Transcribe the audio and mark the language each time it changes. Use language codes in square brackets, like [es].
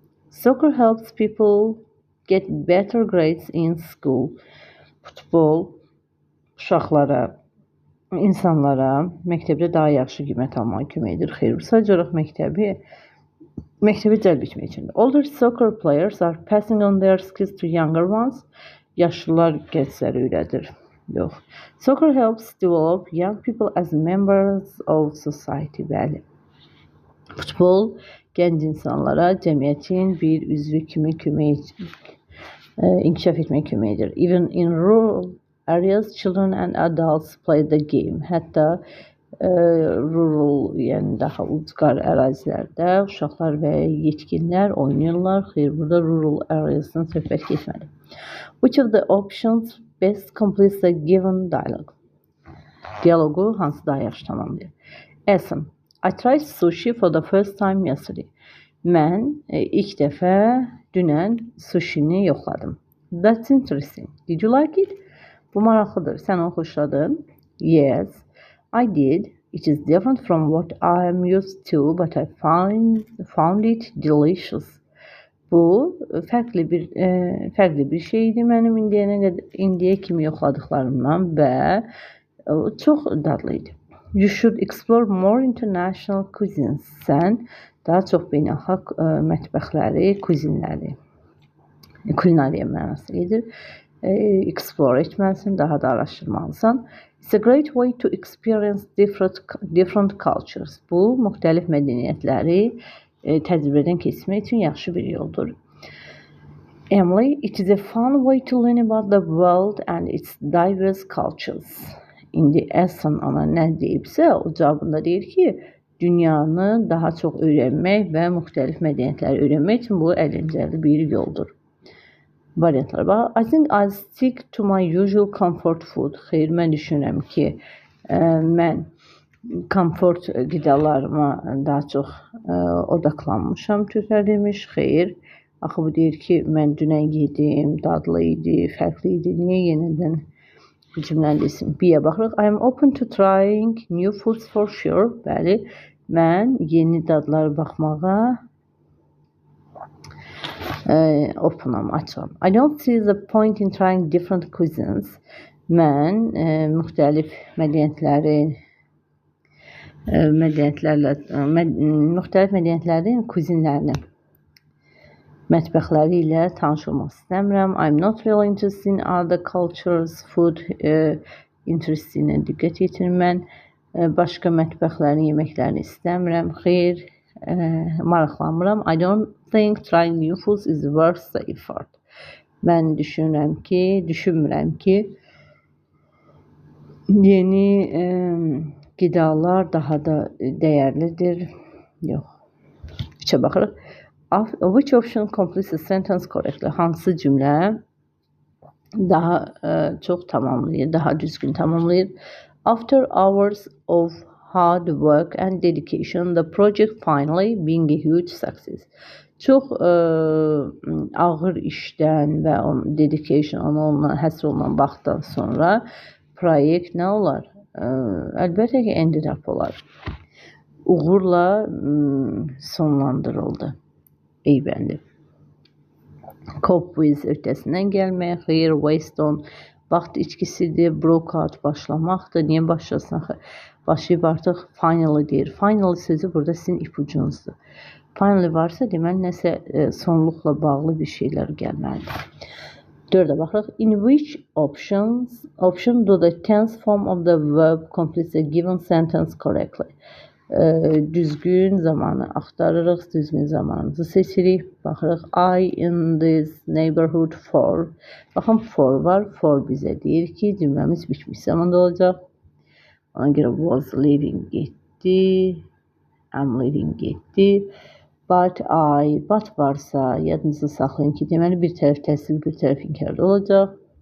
[en] Soccer helps people get better grades in school. [az] Futbol uşaqlara, insanlara məktəbdə daha yaxşı qiymət almağa kömək edir. Xeyr, sadəcə olaraq məktəbi cəlb etmək üçündür. [en] Older soccer players are passing on their skills to younger ones. [az] Yaşlılar gəncləri öyrədir. Yox. [en] Soccer helps develop young people as members of society. [az] Bəli. Futbol gənc insanlara cəmiyyətin bir üzvü kimi inkişaf etməyə kömək edir. [en] Even in rural areas, children and adults play the game. [az] Hətta rural, yəni daha ucqar ərazilərdə uşaqlar və yetkinlər oynayırlar. Xeyr, burada rural areasdan söhbət getmədi. [en] Which of the options best completes the given dialogue? [az] Dialogu hansı daha yaxşı tamamlayır? Essen. [en] I tried sushi for the first time yesterday. [az] Mən ilk dəfə dünən sushini yoxladım. [en] That's interesting. Did you like it? [az] Bu maraqlıdır. Sən onu xoşladın? [en] Yes, I did. It is different from what I am used to, but I found it delicious. [az] Bu fərqli bir şeydi mənim indiyə kimi yoxladıqlarımdan və çox dadlıydı. [en] You should explore more international cuisines. [az] Sən daha çox beynəlxalq mətbəxləri, kulinariya mənası edir. Explore etməlisən, daha da araşdırmalısan. [en] It's a great way to experience different cultures. [az] Bu, müxtəlif mədəniyyətləri təcrübədən keçmək üçün yaxşı bir yoldur. [en] Emily, it is a fun way to learn about the world and its diverse cultures. [az] İndi Essen ona nə deyibsə, o cavabında deyir ki, dünyanı daha çox öyrənmək və müxtəlif mədəniyyətləri öyrənmək üçün bu əyləncəli bir yoldur. Variantlara bax. [en] I think I'll stick to my usual comfort food. [az] Xeyr, mən düşünürəm ki, mən komfort qidalarıma daha çox odaqlanmışam. Türklər demiş, xeyr. Axı bu deyir ki, mən dünən yedim, dadlı idi, fərqli idi. Niyə yenidən bu cümləni desin? B-yə baxırıq. [en] I am open to trying new foods for sure. [az] Bəli, mən yeni dadlara baxmağa openam, açam. [en] I don't see the point in trying different cuisines. [az] Mən müxtəlif mədəniyyətlərin kuzinlərini, mətbəxləri ilə tanış olmaq istəmirəm. [en] I'm not really interested in other cultures, food [az] interestinə diqqət yetirin. Mən başqa mətbəxlərin yeməklərini istəmirəm. Xeyr, maraqlanmıram. [en] I don't think trying new foods is worth the effort. [az] Mən düşünmürəm ki, yeni qidalar daha da dəyərlidir. Yox. Üçə baxırıq. [en] Which option completes the sentence correctly? [az] Hansı cümlə daha çox tamamlayır, daha düzgün tamamlayır. [en] After hours of hard work and dedication, the project finally being a huge success. [az] Çox ağır işdən və dedication, onunla həsr olunan vaxtdan sonra proyekt nə olar? Əlbəttə ki, ended up olar. Uğurla sonlandırıldı. Eybəndi. Cope with ötəsindən gəlmək, xeyir, waste on, vaxt içkisidir, broke out, başlamaqdır. Niyə başlasın axı? Başlayıb artıq finally deyir. Finally sözü burada sizin ipucunuzdur. Finally varsa deməli nəsə sonluqla bağlı bir şeylər gəlməlidir. 4-ə baxırıq. [en] In which option do the tense form of the verb completes a given sentence correctly? [az] Düzgün zamanı axtarırıq, düzgün zamanımızı seçirik. Baxırıq, [en] I in this neighborhood for. [az] Baxın, for var. For bizə deyir ki, cümləmiz bitmiş zamanda olacaq. Ona görə was living getdi. I'm living getdi. But varsa yadınızda saxlayın ki, deməli bir tərəf təsdiq, bir tərəf inkarda olacaq.